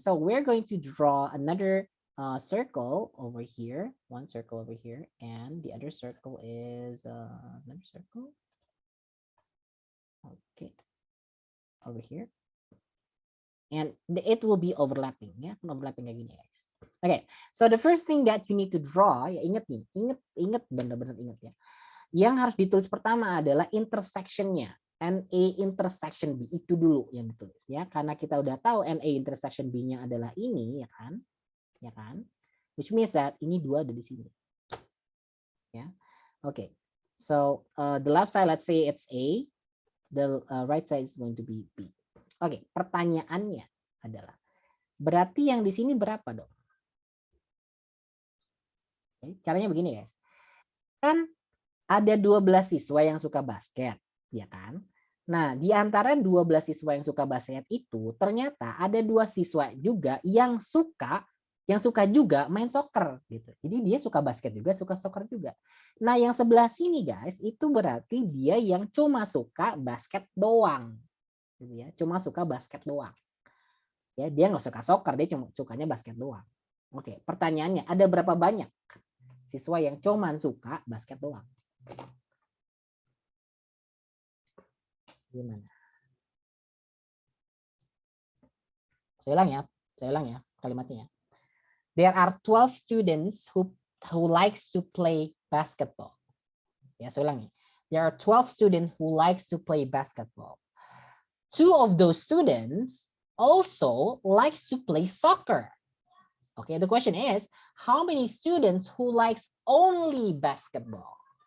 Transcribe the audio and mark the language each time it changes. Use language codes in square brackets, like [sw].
[en] So we're going to draw another circle over here, one circle over here, and the other circle is another circle. Okay. Over here. And it will be overlapping, ya, overlapping [id] kayak gini, [en] guys. Okay, so the first thing that you need to draw, [id] ya ingat nih, ingat benar-benar ingat ya. Yang harus ditulis pertama adalah intersectionnya, NA intersection B itu dulu yang ditulis ya, karena kita udah tahu NA intersection B-nya adalah ini, ya kan, [en] which means that [id] ini 2 ada di sini, ya. [en] Okay, so the left side, let's say it's A, the right side is going to be B. [id] Oke, pertanyaannya adalah, berarti yang di sini berapa dong? Oke, caranya begini guys. Kan ada 12 siswa yang suka basket, ya kan? Nah, di antara 12 siswa yang suka basket itu, ternyata ada 2 siswa juga yang suka juga main soccer gitu. Jadi dia suka basket juga, suka soccer juga. Nah, yang sebelah sini guys, itu berarti dia yang cuma suka basket doang. Gitu ya, cuma suka basket doang. Ya, dia nggak suka soccer, dia cuma sukanya basket doang. Oke, pertanyaannya ada berapa banyak siswa yang cuma suka basket doang? Gimana? Saya ulang ya kalimatnya. [en] There are 12 students who likes to play basketball. [id] Ya, saya ulang ya. [en] There are 12 students who likes to play basketball. 2 of those students also likes to play soccer. Okay, the question is, how many students who likes only basketball?